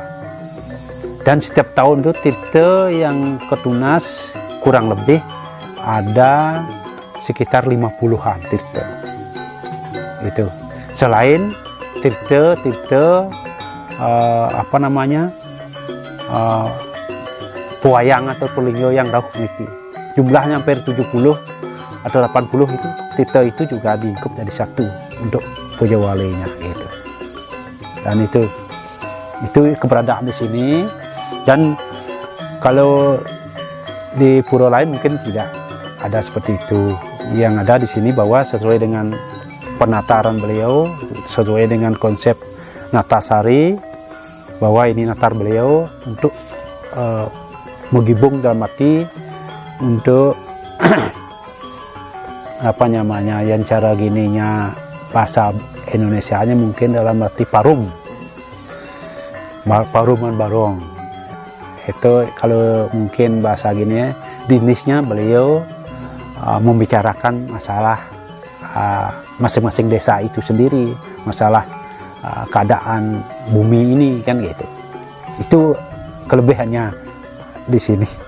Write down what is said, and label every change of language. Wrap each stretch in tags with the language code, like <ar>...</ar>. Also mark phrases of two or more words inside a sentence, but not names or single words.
<id>Dan setiap tahun itu Tirta yang ke Tunas kurang lebih ada sekitar 50-an tirta. Itu. Selain tirta pewayang atau pelinggo yang</id> <ban>rauh niki.</ban> <id>Jumlahnya hampir 70 atau 80 itu tirta itu juga diingkup jadi satu untuk puja walinya gitu. Dan itu keberadaan di sini. Dan kalau di pura lain mungkin tidak ada seperti itu. Yang ada di sini bahwa sesuai dengan penataran beliau, sesuai dengan konsep Natasari, bahwa ini natar beliau untuk menggibung dalam arti untuk yang cara gininya bahasa Indonesianya mungkin dalam arti paruman barong. Itu kalau mungkin bahasa gini bisnisnya beliau membicarakan masalah masing-masing desa itu sendiri, masalah keadaan bumi ini kan gitu. Itu kelebihannya di sini.</id>